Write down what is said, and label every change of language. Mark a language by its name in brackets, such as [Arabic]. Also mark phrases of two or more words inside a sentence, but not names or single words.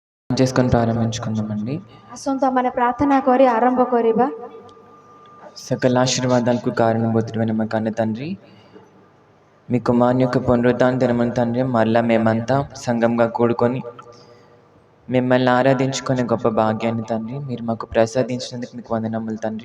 [Telugu] చేసుకొని ప్రారంభించుకుందామండి. [Odia] ଆସନ୍ତୁ ଆମେ ପ୍ରାର୍ଥନା କରି ଆରମ୍ଭ କରିବା। [Telugu] సకల ఆశీర్వాదాలకు కారణభూతుడైన మా కన్న తండ్రి, మీ కుమారుని యొక్క పునరుద్ధాన దినమున తండ్రి మరలా మేమంతా సంఘంగా కూడుకొని మిమ్మల్ని ఆరాధించుకునే గొప్ప భాగ్యాన్ని తండ్రి మీరు మాకు ప్రసాదించినందుకు మీకు వందనములు తండ్రి.